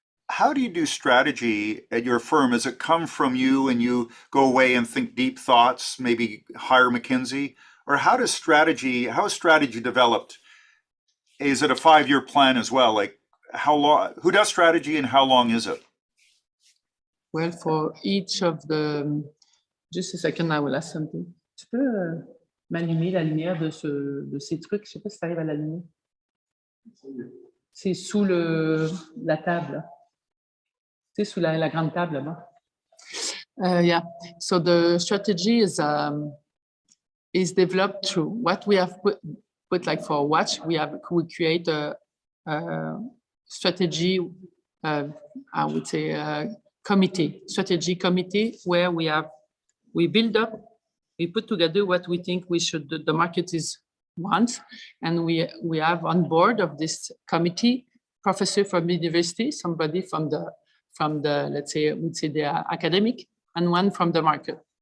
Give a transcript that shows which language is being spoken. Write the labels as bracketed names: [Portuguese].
[English] How do you do strategy at your firm? Does it come from you and you go away and think deep thoughts, maybe hire McKinsey? Or how is strategy developed? Is it a 5-year plan as well? Like how long, who does strategy and how long is it? Well, for each of the, just a second, I will ask something. [French] Tu peux m'allumer la lumière de ces trucs? Je sais pas si tu arrives à l'allumer. C'est sous la table. C'est sous la grande table là-bas. [English] Yeah. So the strategy is developed through what we have put like for watch. We create a strategy. I would say strategy committee where we build up, we put together what we think the market wants, and we have on board of this committee professor from the university, somebody from the let's say the academic, and one from the market.